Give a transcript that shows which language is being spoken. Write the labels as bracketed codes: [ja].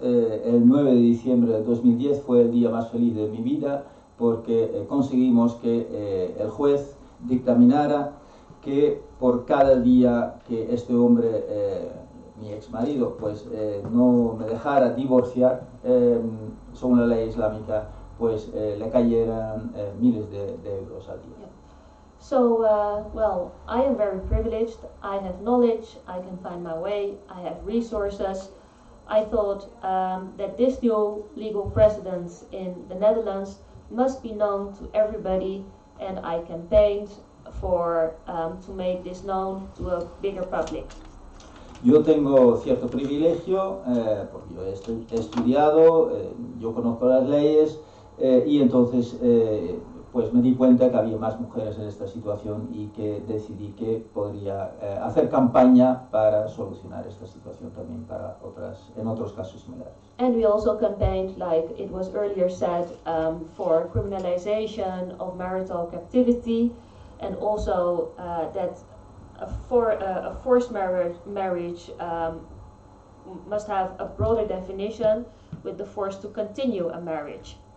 [es] El 9 de diciembre de 2010 fue el día más feliz de mi vida, porque conseguimos que el juez dictaminara que por cada día que este hombre, mi ex marido, pues no me dejara divorciar según la ley islámica, pues le cayeran miles de euros al día. [en] Yeah. So, well, I am very privileged. I have knowledge, I can find my way, I have resources. I thought that this new legal precedent in the Netherlands must be known to everybody, and I campaigned for to make this known to a bigger public. [es] Yo tengo cierto privilegio, porque yo he estudiado, yo conozco las leyes, y entonces pues me di cuenta que había más mujeres en esta situación y que decidí que podría hacer campaña para solucionar esta situación también para en otros casos similares. [en] And we also campaigned, like it was earlier said, for criminalization of marital captivity, and also that a forced marriage must have a broader definition with the force to continue a marriage.